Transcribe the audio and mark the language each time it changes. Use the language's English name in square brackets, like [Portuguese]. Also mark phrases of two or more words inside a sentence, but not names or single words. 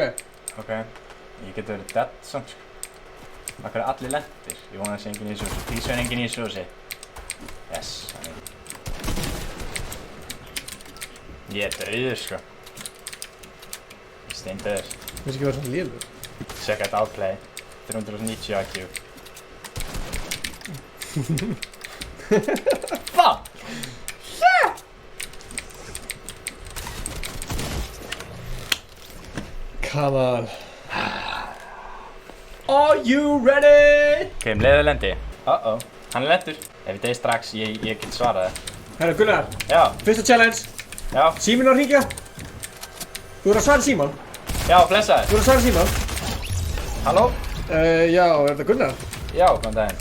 [Icelandic] Ok, ég geti verið dead samt sko. Akkur eru allir lendir? Ég vona að það sé enginn í þessu. Please vera enginn í þessu. Yes, þannig. Ég er dauður sko. Ég er steindauður. Það finnst ekki vera svona lélur. [English] Check out outplay. 390 IQ. Fuck! Shit! Come on. Are you ready? [Icelandic] Ok, leiðu lendi. Uh-oh. Hann er lendur. Ef ég deyð strax, ég get svarað það. Herra Gunnar. Já. Fyrsta challenge. Já. Síminn var að hringja. Þú verður að svara símann. Já, blessaður. Þú verður að svara símann. Halló? Já, er þetta Gunnar? Já, góðan daginn.